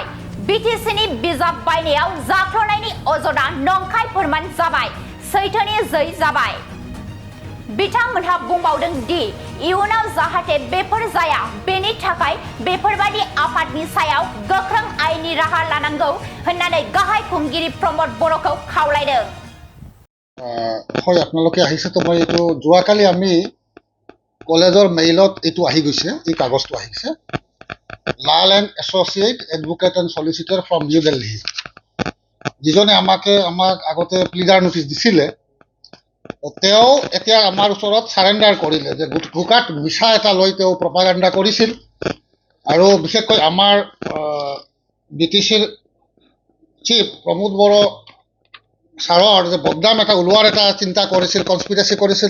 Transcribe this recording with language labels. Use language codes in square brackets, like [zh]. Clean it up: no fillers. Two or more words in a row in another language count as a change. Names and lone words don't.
[brx] बिटिसिनि बिजाब बायनायाव जाख्ल'नायनि अजदआ नंखाय फोरमान जाबाय, सैथोनि जै जाबाय। बिथांमोनहा बुंबावदों दि इयुनाव जाहाथे बेफोर जाया बेनि थाखाय बेफोरबायदि आफादनि सायाव गोख्रों आयेननि राहा लानांगौ होननानै गाहाय खुंगिरि प्रमद बर'खौ खावलायदों। [as] হয়, আপোনালোকে আহিছে তো মই এইটো যোৱাকালি আমি কলেজৰ মেইলত এইটো আহি গৈছে, এই কাগজটো আহিছে লাল এণ্ড এছ'চিয়েট [en] advocate and solicitor from [as] নিউ দিল্লী। যিজনে আমাক আগতে [en] pleader notice [as] দিছিলে তেওঁ এতিয়া আমাৰ ওচৰত চাৰেণ্ডাৰ কৰিলে যে গোকাত মিছা এটা লৈ তেওঁ প্ৰপাগাণ্ডা কৰিছিল আৰু বিশেষকৈ আমাৰ বিটিচিৰ চিফ প্ৰমোদ বড়ো ছাৰৰ যে বদনাম এটা ওলোৱাৰ এটা চিন্তা কৰিছিল, কনস্পিৰেচি কৰিছিল।